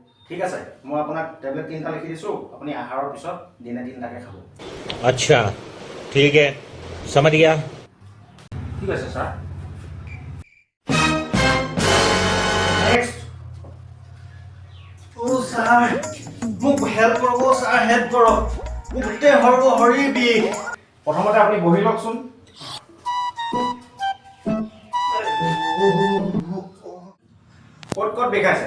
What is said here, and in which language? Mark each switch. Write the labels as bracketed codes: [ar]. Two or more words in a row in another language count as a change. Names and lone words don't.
[as] ঠিক আছে মই আপোনাক টেবলেট 3টা লিখি দিছো আপুনি আহাৰৰ পিছত দিনে 3টাকে খাব [hi] अच्छा ठीक है समझ गया [as] ঠিক আছে স্যার নেক্সট ও স্যার মোক হেল্প কৰক স্যার হেল্প কৰক মোক গোটেই হৰি বিষ প্ৰথমতে আপুনি বহি লওকচোন ক'ত বিষাইছে